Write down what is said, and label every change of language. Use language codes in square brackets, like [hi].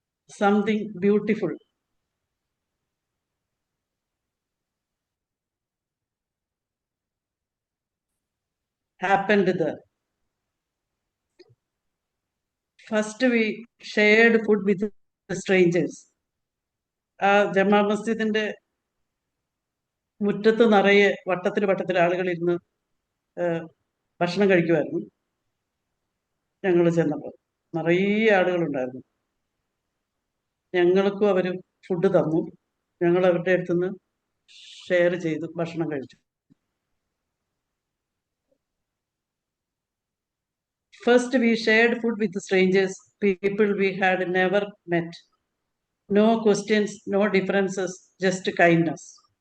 [en] Something beautiful happened there. First, we shared food with the strangers. [ml] ജമാ മസ്ജിദിന്റെ മുറ്റത്ത് നിറയെ വട്ടത്തിൽ ആളുകൾ ഇരുന്ന് ഭക്ഷണം കഴിക്കുമായിരുന്നു. ഞങ്ങൾ ചെന്നപ്പോൾ നിറയെ ആളുകളുണ്ടായിരുന്നു. ഞങ്ങൾക്കും അവർ ഫുഡ് തന്നു. ഞങ്ങൾ അവരുടെ അടുത്തുനിന്ന് ഷെയർ ചെയ്തു ഭക്ഷണം കഴിച്ചു. [en] First, we shared food with the strangers, people we had never met. No questions, no differences, just kindness.